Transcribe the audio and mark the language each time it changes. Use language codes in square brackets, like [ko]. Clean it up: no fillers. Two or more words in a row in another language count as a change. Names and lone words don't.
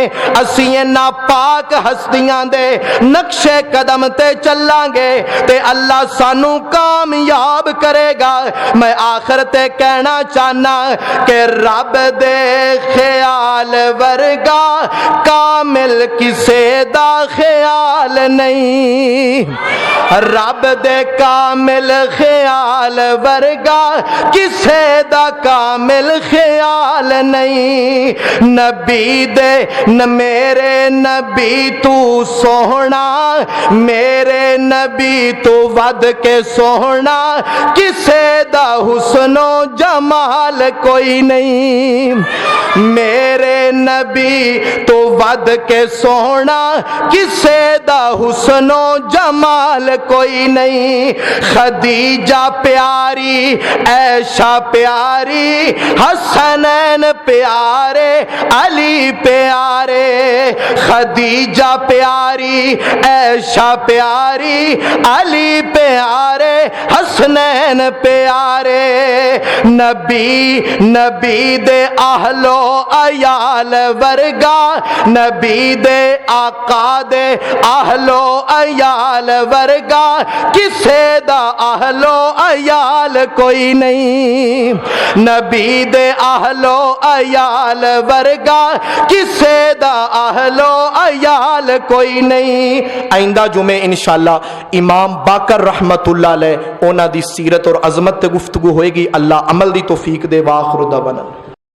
[pa] اسی نہ پاک ہستیاں دے نقشے قدم تے چلیں گے تے اللہ سانو کامیاب کرے گا۔ میں آخر تے کہنا چاہنا کہ رب دے خیال ورگا کامل کسے دا خیال نہیں، رب دے کامل خیال ورگا کسے دا کامل خیال نہیں۔ نبی دے میرے نبی تو سوہنا، میرے نبی تو ود کے سوہنا، کسے دا حسن و جمال کوئی نہیں، میرے نبی تو ود کے سوہنا، کسے دا حسن و جمال کوئی نہیں۔ خدیجہ پیاری، عائشہ پیاری، حسنین پیارے، علی پیارے، خدیجہ پیاری، عائشہ پیاری، علی پیارے، حسنین پیارے۔ نبی دے اہل و عیال ورگا، نبی دے آقا دے اہل و عیال ورگا کسے دا اہل و عیال کوئی نہیں، نبی دے اہل و عیال ورگا کسے دا اہل و عیال کوئی نہیں۔ آئندہ جمعے انشاءاللہ امام باقر [ar] رحمت اللہ علیہ [pa] اونا دی سیرت اور عظمت تے گفتگو ہوئے گی۔ اللہ عمل دی توفیق دے، [ar] وآخر دعوانا۔